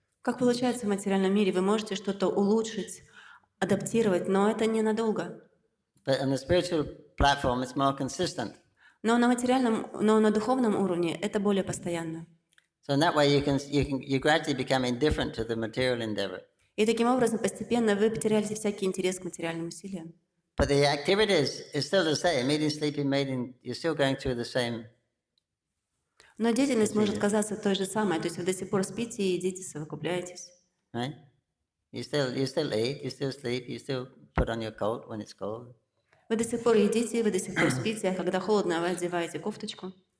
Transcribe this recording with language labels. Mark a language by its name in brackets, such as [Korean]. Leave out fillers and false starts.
[Russian] Как получается в материальном мире, вы можете что-то улучшить, адаптировать, но это ненадолго. [English] But on the spiritual platform, it's more consistent. [Russian] Но на духовном уровне это более постоянно. [English] So in that way, you gradually become indifferent to the material endeavor. [Russian] И таким образом постепенно вы потеряете всякий интерес к материальным усилиям. [English] But the activities is still the same. Eating, sleeping, mating. You're still going through the same. [Russian] Но деятельность может казаться той же самой, то есть вы до сих пор спите и едите, совокупляетесь. [English] Right? You still eat. You still sleep. You still put on your coat when it's cold. [Russian] Вы до сих пор едите, вы до сих пор спите, а когда холодно, вы одеваете кофточку.